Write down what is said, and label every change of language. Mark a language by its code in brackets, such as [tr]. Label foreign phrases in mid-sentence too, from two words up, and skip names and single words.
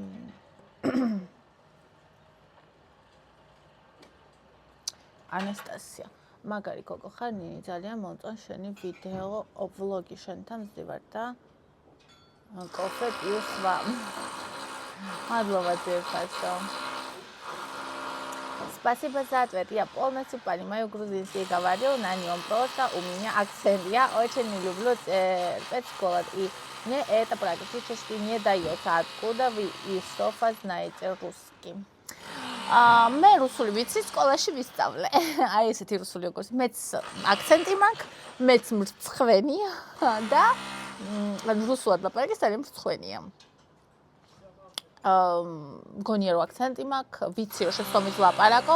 [ka] ანასტასია, მაგარი გოგო ხარ, ძალიან მომწონს შენი ვიდეო, ვლოგი შენთან ვზივარ და [ru] кофе пью с вам. [ka] მადლობა ძირფასო. [ru] Спасибо за ответ. Я полностью понимаю грузинский, говорю на нем просто. У меня акцент. Я очень не люблю спецшколу, и мне это практически не дается. Откуда вы и Софа знаете русский? [ka] მე რუსული ვიცი სკოლაში ვისწავლე. აი ესეთი რუსული როგორც მეც აქცენტი მაქვს, მეც მრცხვენია და რუსულად ლაპარაკი ძალიან მრცხვენია. მგონია რომ აქცენტი მაქვს, ვიცი რომ შეცდომით ლაპარაკობ.